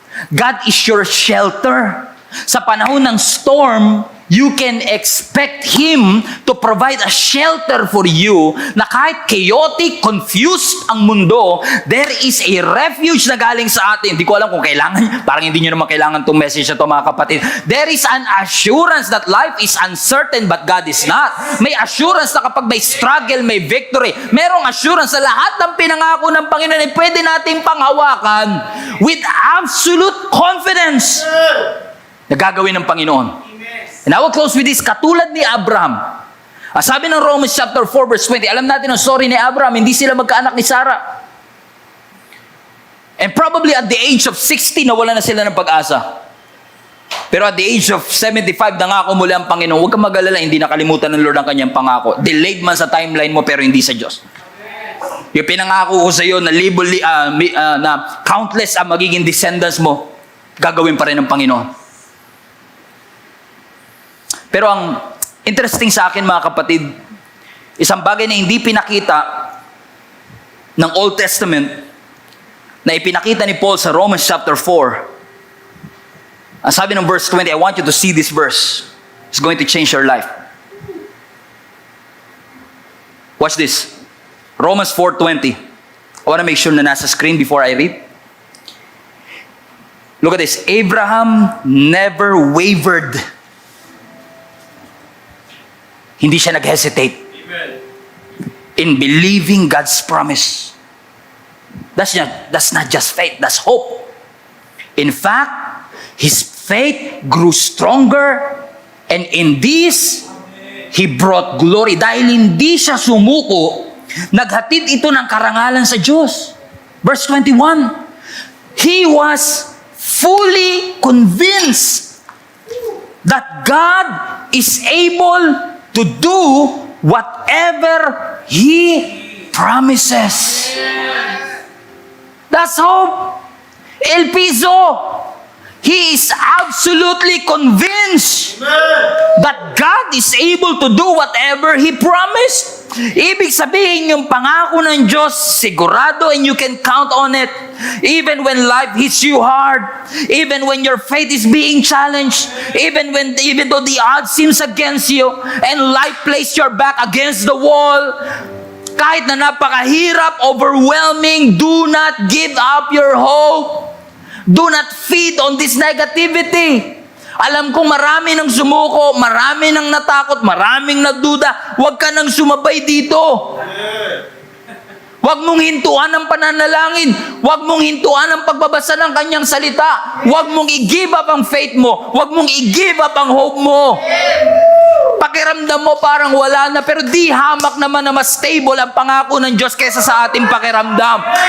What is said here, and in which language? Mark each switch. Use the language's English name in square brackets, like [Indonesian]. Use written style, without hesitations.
[English] God is your shelter. [Filipino] Sa panahon ng storm, [English] you can expect Him to provide a shelter for you [Filipino] na kahit chaotic, confused ang mundo, [English] there is a refuge [Filipino] na galing sa atin. Hindi ko alam kung kailangan, parang hindi nyo naman kailangan itong message na ito mga kapatid. [English] There is an assurance that life is uncertain but God is not. [Filipino] May assurance na kapag may struggle, may victory. Merong assurance sa lahat ng pinangako ng Panginoon ay pwede nating panghawakan [English] with absolute confidence [Filipino] na gagawin ng Panginoon. [English] And I will close with this, [Filipino] katulad ni Abraham. Sabi ng Romans chapter 4 verse 20, alam natin ang story ni Abraham, hindi sila magkaanak ni Sarah. [English] And probably at the age of 60, [Filipino] nawala na sila ng pag-asa. Pero [English] at the age of 75, [Filipino] nangako muli ang Panginoon, huwag kang mag-alala, hindi nakalimutan ng Lord ang kanyang pangako. Delayed man sa timeline mo, pero hindi sa Diyos. Yung pinangako ko sa iyo na na countless ang magiging descendants mo, gagawin pa rin ng Panginoon. Pero ang interesting sa akin mga kapatid, isang bagay na hindi pinakita ng Old Testament na ipinakita ni Paul sa Romans chapter 4. Ang sabi ng [English] verse 20, I want you to see this verse. It's going to change your life. Watch this. Romans 4:20. I want to make sure na nasa screen before I read. Look at this. Abraham never wavered. [Filipino] Hindi siya nag-hesitate [English] in believing God's promise. That's not just faith, that's hope. In fact, his faith grew stronger, and in this, he brought glory. [Filipino] Dahil hindi siya sumuko, naghatid ito ng karangalan sa Diyos. [English] Verse 21, he was fully convinced that God is able to do whatever He promises. That's hope. El Piso. He is absolutely convinced that God is able to do whatever He promised. [Filipino] Ibig sabihin, yung pangako ng Diyos, sigurado, [English] and you can count on it. Even when life hits you hard, even when your faith is being challenged, even though the odds seems against you, and life placed your back against the wall, [Filipino] kahit na napakahirap, [English] overwhelming, do not give up your hope. Do not feed on this negativity. [Filipino] Alam kong marami nang sumuko, marami nang natakot, maraming nagduda. Huwag ka nang sumabay dito. Huwag mong hintuan ang pananalangin. Huwag mong hintuan ang pagbabasa ng kanyang salita. Huwag mong i-give up ang faith mo. Huwag mong i-give up ang hope mo. Pakiramdam mo parang wala na, pero di hamak naman na mas stable ang pangako ng Diyos kaysa sa ating pakiramdam.